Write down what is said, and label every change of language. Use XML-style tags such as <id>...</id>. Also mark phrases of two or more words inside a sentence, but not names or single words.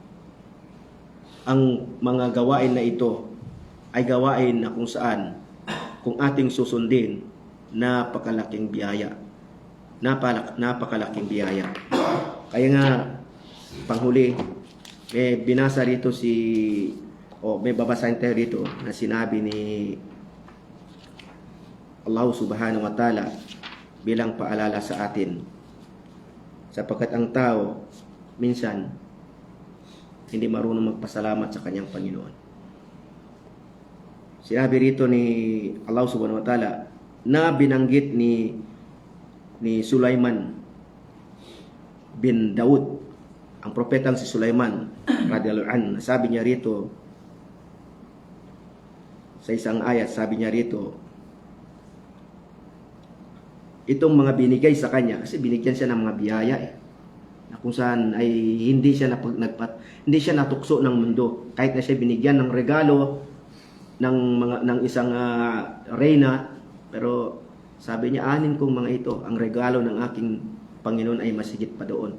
<tl>Ang mga gawain na ito ay gawain na kung saan, kung ating susundin, napakalaking biyaya. Napakalaking biyaya. Kaya nga, panghuli, may binasa rito may babasahin tayo rito na sinabi ni Allah</tl> <ar>سبحانه وتعالى</ar> <tl>bilang paalala sa atin. Sapagkat ang tao, minsan, hindi marunong magpasalamat sa kanyang Panginoon. Sinabi rito ni Allah</tl> <ar>سبحانه وتعالى</ar> <tl>na binanggit ni Sulaiman bin Daud, ang propetang si Sulaiman</tl> <ar>رضي الله عنه.</ar> <tl>Sabi niya rito sa isang ayat, sabi niya rito, itong mga binigay sa kanya, kasi binigyan siya ng mga biyaya na kung saan ay hindi siya hindi siya natukso ng mundo kahit na siya binigyan ng regalo ng isang reyna, pero sabi niya, anin kong mga ito, ang regalo ng aking Panginoon ay masigit pa doon.</tl>